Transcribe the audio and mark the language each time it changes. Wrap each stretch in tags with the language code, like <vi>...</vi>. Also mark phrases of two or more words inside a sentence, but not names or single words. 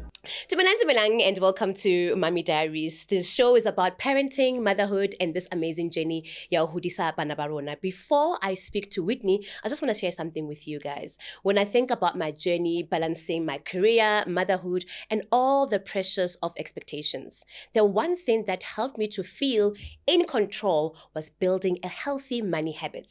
<en>Dumelang, and welcome to Mommy Diaries. This show is about parenting, motherhood, and this amazing journey</en> <st>ya ho hodisa bana ba rona.</st> <en>Before I speak to Witney, I just want to share something with you guys. When I think about my journey balancing my career, motherhood, and all the pressures of expectations, the one thing that helped me to feel in control was building a healthy money habits.</en>